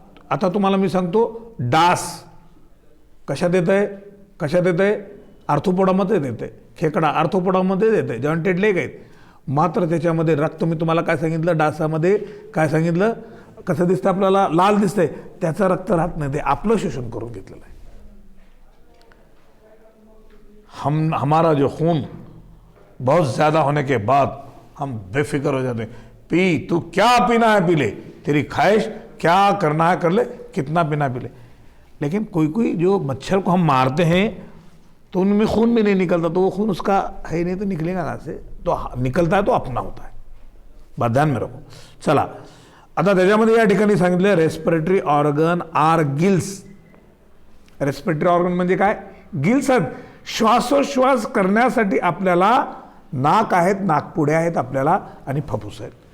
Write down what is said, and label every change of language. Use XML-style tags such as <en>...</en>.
<mr>आता तुम्हाला मी सांगतो, डास कशात येतंय? आर्थोपोडामध्ये येते. खेकडा आर्थोपोडामध्ये येते, जॉइंटेड लेग आहेत. मात्र त्याच्यामध्ये रक्त, मी तुम्हाला काय सांगितलं, डासामध्ये काय सांगितलं, कसं दिसतं आपल्याला? लाल दिसतंय, त्याचं रक्त राहत नाही, ते आपलं शोषण करून घेतलेलं आहे.</mr> <hi>हमारा जो खून बहुत ज्यादा होने के बाद हम बेफिक्र हो जाते हैं. तू क्या पीना है पी ले, तेरी ख्वाहिश क्या करना है कर ले, कितना पीना पी ले. लेकिन कोई जो मच्छर को हम मारते हैं तो उनमें खून भी नहीं निकलता, तो वो खून उसका है नहीं तो निकलेगा कहाँ से? तो निकलता है तो अपना होता है. बात ध्यान में रखो.</hi> <mr>चला आता त्याच्यामध्ये या ठिकाणी सांगितलं</mr> <en>Respiratory organ are gills.</en> <mr>Respiratory organ म्हणजे काय? गिल्स आहेत. श्वासोश्वास करण्यासाठी आपल्याला नाक आहेत, नाकपुड्या आहेत आपल्याला आणि फुफ्फुस आहेत.</mr>